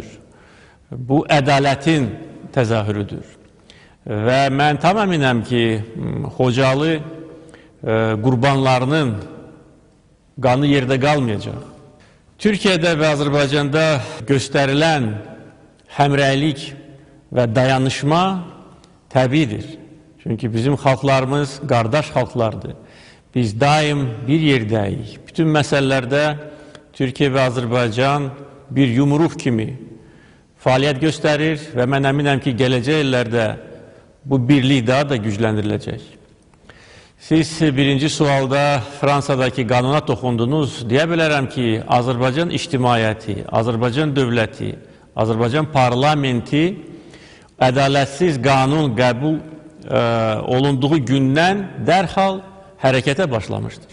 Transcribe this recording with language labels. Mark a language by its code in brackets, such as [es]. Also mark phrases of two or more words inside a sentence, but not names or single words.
[az] Bu ədalətin təzahürüdür. Və mən tam əminəm ki, Xocalı qurbanlarının qanı yerdə qalmayacaq. Türkiyədə və Azərbaycanda göstərilən həmrəylik və dayanışma təbiidir. [tr] Çünkü bizim halklarımız kardeş halklardır. Biz daim bir yerdeyiz. Bütün meselelerde Türkiye ve Azerbaycan [az] bir yumruq kimi fəaliyyət göstərir və mən əminəm ki, gələcək illərdə bu birlik daha da gücləndiriləcək. Siz birinci sualda Fransadakı qanuna toxundunuz. Deyə bilərəm ki, Azərbaycan ictimaiyyəti, Azərbaycan dövləti, Azərbaycan parlamenti ədalətsiz qanun qəbul olunduğu gündən dərhal hərəkətə başlamışdır.